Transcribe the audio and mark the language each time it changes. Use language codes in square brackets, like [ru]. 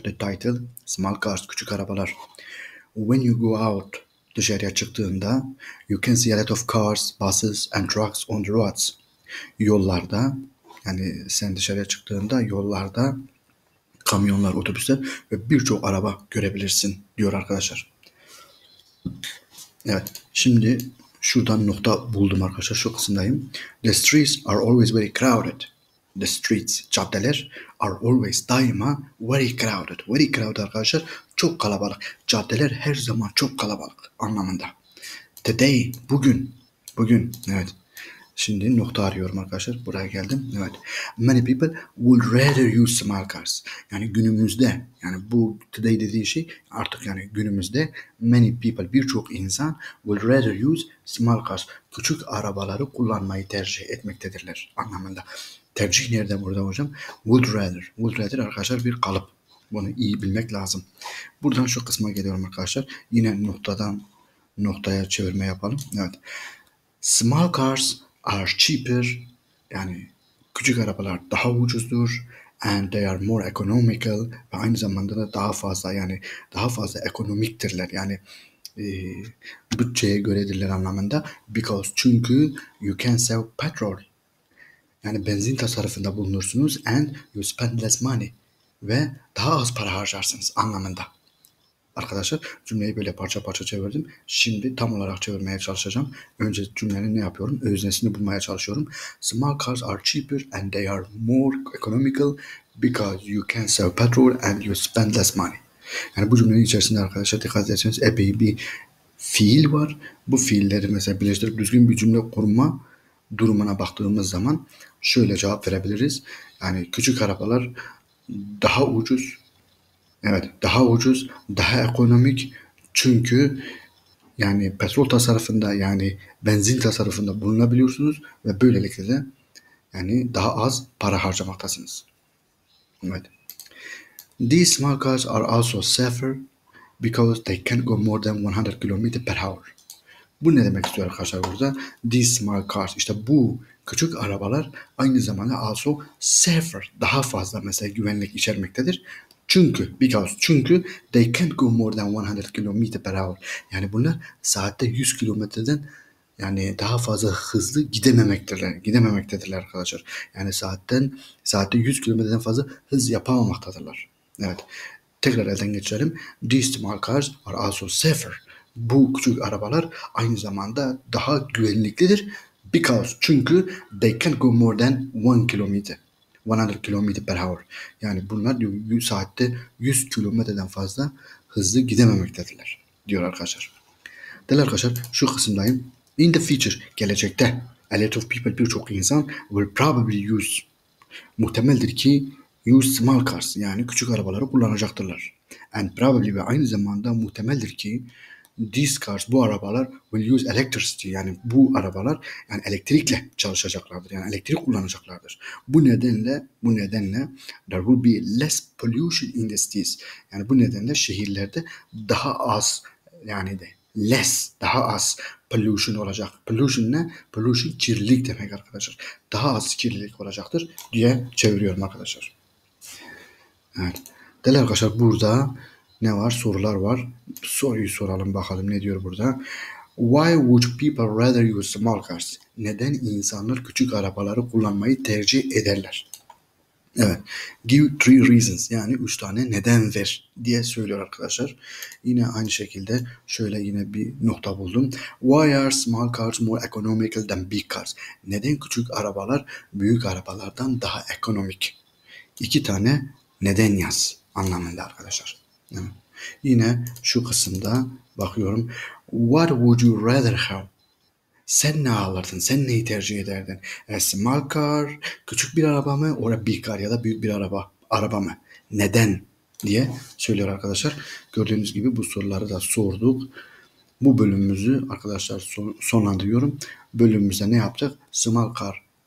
[en] The title, Small Cars, [tr] küçük arabalar. [en] When you go out, [tr] dışarıya çıktığında, [en] you can see a lot of cars, buses and trucks on the roads. [tr] Yollarda, yani sen dışarıya çıktığında yollarda kamyonlar, otobüsler ve birçok araba görebilirsin diyor arkadaşlar. Evet. Şimdi şuradan nokta buldum arkadaşlar. Şu kısımdayım. [en] The streets are always very crowded. The streets, [tr] caddeler [en] are always [tr] daima [en] very crowded. Very crowded [tr] arkadaşlar. Çok kalabalık. Caddeler her zaman çok kalabalık anlamında. Today, bugün. Bugün, evet. Şimdi nokta arıyorum arkadaşlar. Buraya geldim. Evet. [en] Many people would rather use small cars. [tr] Yani günümüzde, yani bu today dediği şey artık yani günümüzde [en] many people, [tr] birçok insan [en] would rather use small cars. [tr] Küçük arabaları kullanmayı tercih etmektedirler anlamında. Tercih nerede burada hocam? Would rather. Would rather arkadaşlar bir kalıp. Bunu iyi bilmek lazım. Buradan şu kısma geliyorum arkadaşlar. Yine noktadan noktaya çevirme yapalım. Evet. [en] Small cars are cheaper, [tr] yani küçük arabalar daha ucuzdur, [en] and they are more economical [tr] ve aynı zamanda da daha fazla, yani daha fazla ekonomiktirler, yani e, bütçeye göredirler anlamında. Because, çünkü [en] you can save petrol, [tr] yani benzin tasarrufunda bulunursunuz, [en] and you spend less money [tr] ve daha az para harcarsınız anlamında. Arkadaşlar cümleyi böyle parça parça çevirdim. Şimdi tam olarak çevirmeye çalışacağım. Önce cümlenin ne yapıyorum? Öznesini bulmaya çalışıyorum. [en] Small cars are cheaper and they are more economical because you can save petrol and you spend less money. [tr] Yani bu cümlenin içerisinde arkadaşlar dikkat ederseniz epey bir fiil var. Bu fiilleri mesela birleştirip düzgün bir cümle kurma durumuna baktığımız zaman şöyle cevap verebiliriz. Yani küçük arabalar daha ucuz. Evet, daha ucuz, daha ekonomik, çünkü yani petrol tasarrufunda, yani benzin tasarrufunda bulunabiliyorsunuz ve böylelikle de yani daha az para harcamaktasınız. Evet. [en] These small cars are also safer because they can go more than 100 km per hour. [tr] Bu ne demek istiyor arkadaşlar burada? [en] These small cars, [tr] işte bu küçük arabalar aynı zamanda [en] also safer, [tr] daha fazla mesela güvenlik içermektedir. [en] Çünkü they can go more than 100 km per hour. [tr] Yani bunlar saatte 100 kilometreden yani daha fazla hızlı gidememektedirler arkadaşlar. Yani saatte 100 kilometreden fazla hız yapamamaktadırlar. Evet. Tekrar elden geçirelim. [en] These small cars are also safer. [tr] Bu küçük arabalar aynı zamanda daha güvenliklidir. [en] Çünkü they can go more than 1 kilometer. 100 km per hour. [tr] Yani bunlar saatte 100 kilometreden fazla hızlı gidememektedirler diyor arkadaşlar. Değerli arkadaşlar, şu kısımdayım. [en] In the future, [tr] gelecekte [en] a lot of people, [tr] birçok insan [en] will probably use, [tr] muhtemeldir ki [en] use small cars, [tr] yani küçük arabaları kullanacaktırlar. [en] And probably, [tr] ve aynı zamanda muhtemeldir ki [en] these cars, [tr] bu arabalar [en] will use electricity, [tr] yani bu arabalar yani elektrikle çalışacaklardır. Yani elektrik kullanacaklardır. Bu nedenle [en] there will be less pollution in the cities. [tr] Yani bu nedenle şehirlerde daha az, yani de less, daha az pollution olacak. Pollution ne? Pollution kirlilik demek arkadaşlar. Daha az kirlilik olacaktır diye çeviriyorum arkadaşlar. Evet. Değerli arkadaşlar, burada ne var? Sorular var. Soruyu soralım bakalım, ne diyor burada? [en] Why would people rather use small cars? [tr] Neden insanlar küçük arabaları kullanmayı tercih ederler? Evet. [en] Give 3 reasons, [tr] yani 3 tane neden ver diye söylüyor arkadaşlar. Yine aynı şekilde şöyle yine bir nokta buldum. [en] Why are small cars more economical than big cars? [tr] Neden küçük arabalar büyük arabalardan daha ekonomik? 2 tane neden yaz anlamında arkadaşlar. Evet. Yine şu kısımda bakıyorum. [en] What would you rather have? [tr] Sen ne alırdın? Sen neyi tercih ederdin? [en] A small car, [tr] küçük bir araba mı? [en] Or big car, [tr] ya da büyük bir araba mı? Neden? Diye söylüyor arkadaşlar. Gördüğünüz gibi bu soruları da sorduk. Bu bölümümüzü arkadaşlar sonlandırıyorum. Bölümümüzde ne yaptık? Small car,